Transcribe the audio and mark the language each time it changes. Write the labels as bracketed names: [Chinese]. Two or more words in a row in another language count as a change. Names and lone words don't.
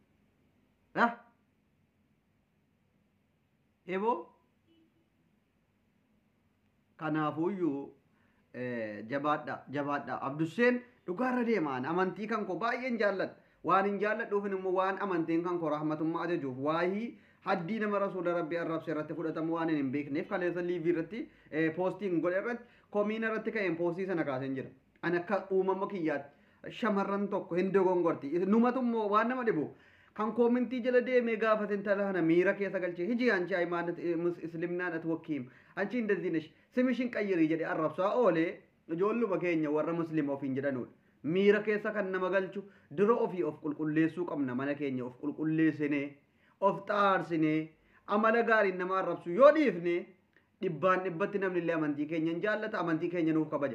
[Oromo] eboo kanaafuyyuu jabaadha Abdusseen dhugaarra deemaan amantii kan koo baay'een jaalladha waan hin jaalladhuufin immoo waan amantiin kan koo rahmatummaa ajajuuf waahii haddii nama rasuula rabbii arrabse irratti fudhatamu waan hin beekneef kaleessa liivii irratti poostiin godhe irratti komiina irratti ka'een poostii sana kaasen jira. Ani akka uumama kiyyaatti shamarran tokko hin dogongorti. Numatummoo waan nama dhibu. Kan koomintii jala deemee gaafate intala kana miira keessa galchee hiji [Amharic] አንቺ ሃይማኖት እስልምናን አትወኪም አንቺ እንደዚህ ነሽ ስምሽን ቀይሪ [Oromo] jedhe arrabsaa oolee ijoolluma keenya warra muslima ofiin jedhanudha. Miira keessa kan nama galchu dura ofii of qulqulleessuu qabna mana keenya of qulqulleessinee of xaarsinee amala gaariin nama arrabsu yoo dhiifne dhibbaan dhibbatti namni illee amantii keenya hin jaallata amantii keenya nuuf kabaja.